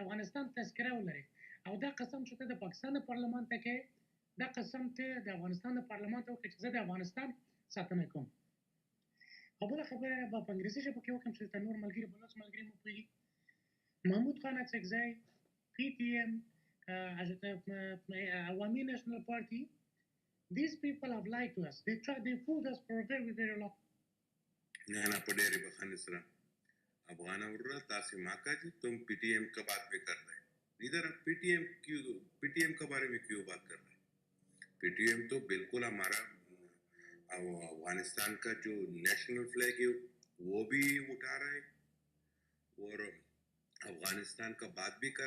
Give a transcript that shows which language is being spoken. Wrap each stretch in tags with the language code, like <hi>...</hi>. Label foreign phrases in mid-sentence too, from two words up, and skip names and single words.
<ps>افغانستان تذکره ولري او دا قسم چې ته د پاکستان د پارلمان ته کې دا قسم ته د افغانستان د پارلمان ته وکړې چې زه د افغانستان ساتنه کوم بله خبره به په انګریزي ژبه کې وکړم چې ته نور ملګري بلوڅ ملګري مو پوهېږي محمود خان اڅکزی پی ټي ایم عوامي نیشنل پارټي</ps> <en>these people have lied to us they fooled us for a very very long</en> <ps>نانا په ډېرې بخښنې سره افغان وروره تاسې</ps> <ur>ما کہا کہ تم پی ٹی ایم کا بات بھی کر رہے ہیں ادھر پی ٹی ایم کے بارے میں کیوں بات کر رہے ہیں پی ٹی ایم تو بالکل ہمارا افغانستان کا جو نیشنل فلیگ ہے وہ بھی اٹھا رہا ہے اور افغانستان کا بات بھی کر</ur>